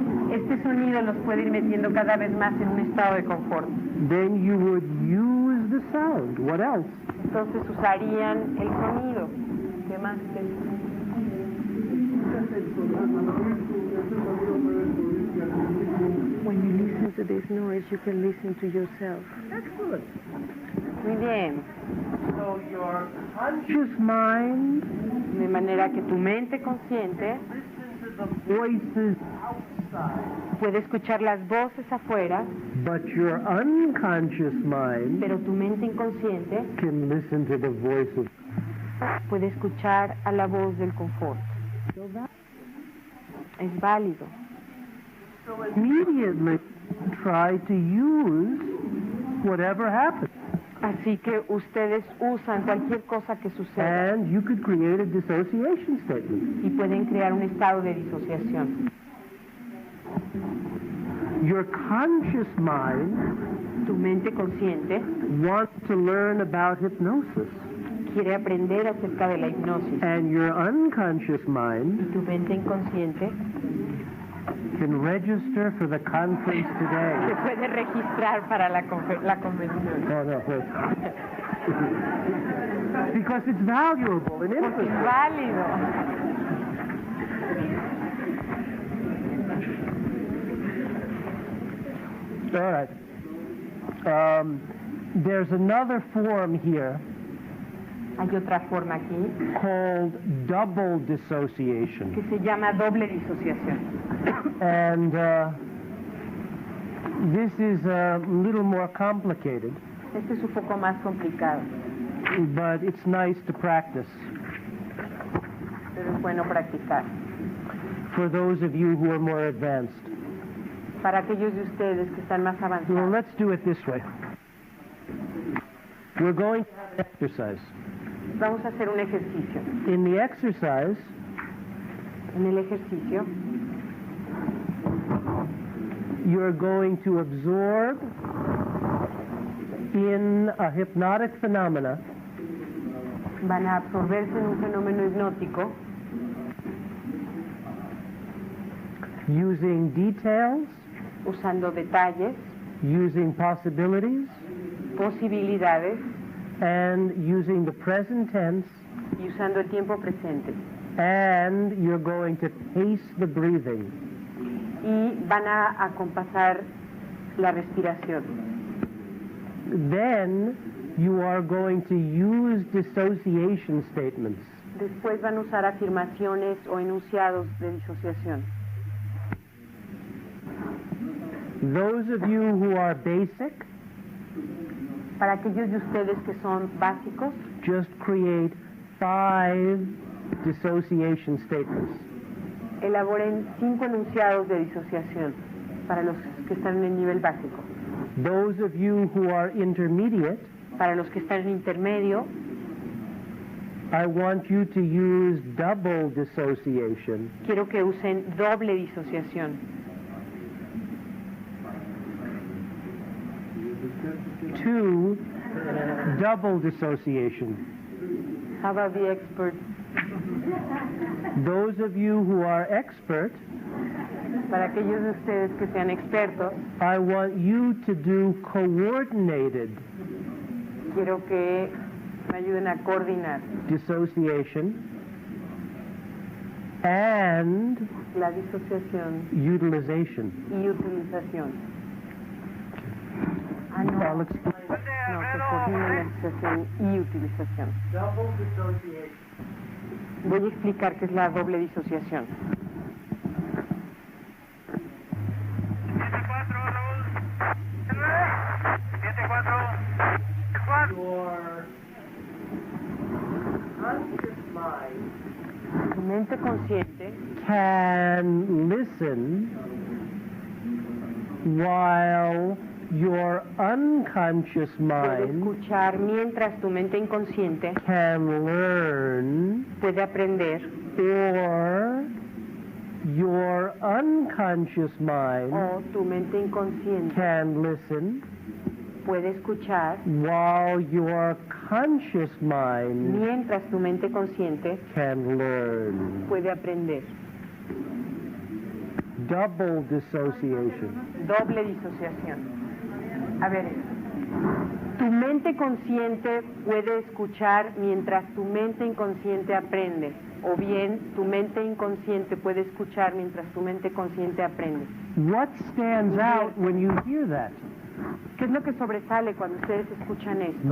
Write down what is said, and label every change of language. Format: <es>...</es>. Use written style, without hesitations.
<es>Este sonido los puede ir metiendo cada vez más en un estado de confort.</es> <en>Then you would use the sound. What else?</en> <es>Entonces usarían el sonido. ¿Qué más?</es> <en>When you listen to this noise, you can listen to yourself. Excellent.</en> <es>Muy bien.</es> <en>So your conscious mind</en> <es>De manera que tu mente consciente</es> <en>listens to the voices outside,</en> <es>puede escuchar las voces afuera,</es> <en>but your unconscious mind</en> <es>pero tu mente inconsciente</es> <en>can listen to the voice of.</en> <es>puede escuchar a la voz del confort. Es válido.</es> <en>So immediately try to use whatever happens,</en> <es>Así que ustedes usan cualquier cosa que suceda</es> <en>and you could create a dissociation statement.</en> <es>y pueden crear un estado de disociación.</es> <en>Your conscious mind</en> <es>Tu mente consciente</es> <en>wants to learn about hypnosis,</en> <es>quiere aprender acerca de la hipnosis</es> <en>and your unconscious</en> <es>y</es> <en>mind</en> <es>tu mente inconsciente</es> <en>can register for the conference</en> <es>Se</es> <en>today.</en> <es>puede registrar para la convención.</es> <en>No, no, wait. Because it's valuable and</en> <es>Porque es</es> <en>interesting.</en> <es>válido.</es> <en>All right. There's another form here</en> <es>Hay otra forma aquí</es> <en>called double dissociation.</en> <es>que se llama doble disociación.</es> <en>And this is a little more complicated,</en> <es>Este es un poco más complicado,</es> <en>but it's nice to practice</en> <es>pero es bueno practicar.</es> <en>for those of you who are more advanced.</en> <es>Para aquellos de ustedes que están más</es> <en>Well,</en> <es>avanzados,</es> <en>let's do it this way. We're going to have an exercise.</en> <es>vamos a hacer un ejercicio.</es> <en>In the exercise,</en> <es>En el ejercicio</es> <en>you're going to absorb in a hypnotic phenomena</en> <es>van a absorberse en un fenómeno hipnótico</es> <en>using details,</en> <es>usando detalles,</es> <en>using possibilities,</en> <es>posibilidades</es> <en>and using the present tense,</en> <es>y usando el tiempo presente.</es> <en>and you're going to pace the breathing.</en> <es>Y van a acompasar la respiración.</es> <en>Then you are going to use dissociation statements.</en> <es>Después van a usar afirmaciones o enunciados de disociación.</es> <en>Those of you who are basic,</en> <es>Para aquellos de ustedes que son básicos,</es> <en>just create 5 dissociation statements.</en> <es>elaboren 5 enunciados de disociación para los que están en el nivel básico.</es> <en>Those of you who are intermediate,</en> <es>Para los que están en intermedio,</es> <en>I want you to use double dissociation.</en> <es>quiero que usen doble disociación.</es> <en>2, double dissociation. How about the experts? Those of you who are expert,</en> <es>Para aquellos de ustedes que sean expertos,</es> <en>I want you to do coordinated</en> <es>quiero que me ayuden a coordinar</es> <en>dissociation and</en> <es>la disociación</es> <en>utilization.</en> <es>y utilización.</es> <en>I'll explain.</en> <es>No, que coordinen la disociación y utilización.</es> <en>Double dissociation.</en> <es>Voy a explicar qué es la doble disociación.</es> <en>Your conscious mind</en> <es>Tu mente consciente</es> <en>can listen while your unconscious</en> <es>puede</es> <en>mind</en> <es>escuchar mientras tu mente inconsciente</es> <en>can learn,</en> <es>puede aprender,</es> <en>or your unconscious mind</en> <es>o tu mente inconsciente</es> <en>can listen</en> <es>puede escuchar</es> <en>while your conscious mind</en> <es>mientras tu mente consciente</es> <en>can learn.</en> <es>puede aprender.</es> <en>Double dissociation.</en> <es>Doble disociación. A ver, tu mente consciente puede escuchar mientras tu mente inconsciente aprende, o bien tu mente inconsciente puede escuchar mientras tu mente consciente aprende.</es> <en>What stands out when you hear that?</en> <es>¿Qué es lo que sobresale cuando ustedes escuchan esto?</es>